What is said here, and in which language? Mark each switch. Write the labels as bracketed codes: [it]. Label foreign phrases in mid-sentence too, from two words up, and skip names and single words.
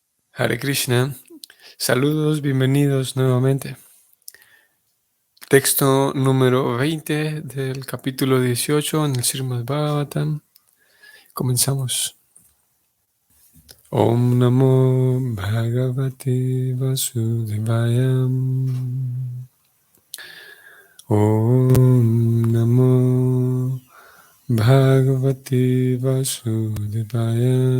[sa] हरे कृष्ण, [es] saludos, bienvenidos nuevamente. Texto número 20 del capítulo 18 en el Srimad Bhagavatam. Comenzamos. [sa] ॐ नमो भगवते वासुदेवाय. ॐ नमो भगवते वासुदेवाय.